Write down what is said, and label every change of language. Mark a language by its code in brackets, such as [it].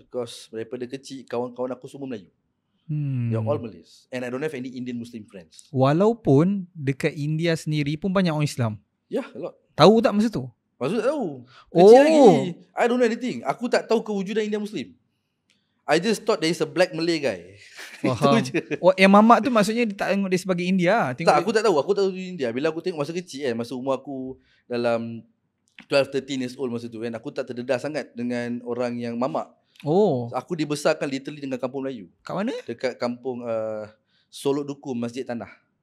[ms] Because daripada kecil, kawan-kawan aku semua Melayu. [en] They're all Malays. And I don't have any Indian Muslim friends. [ms] Walaupun dekat India sendiri pun banyak orang Islam. [en] Yeah, a lot. [ms] Tahu tak masa tu? Maksud tak tahu. Kecil lagi. [en] I don't know anything. [ms] Aku tak tahu kewujudan Indian Muslim. [en] I just thought there is a black Malay guy. [ms] Faham. Yang mamak tu maksudnya dia tak tengok dia sebagai India. Tak, aku tak tahu. Aku tak tahu India. Bila aku tengok masa kecil kan, masa umur aku dalam [en] 12-13 years old [ms] masa tu kan, aku tak terdedah sangat dengan orang yang mamak. Aku dibesarkan literally dengan kampung Melayu. Kat mana? Dekat kampung Solok Duku, Masjid Tanah.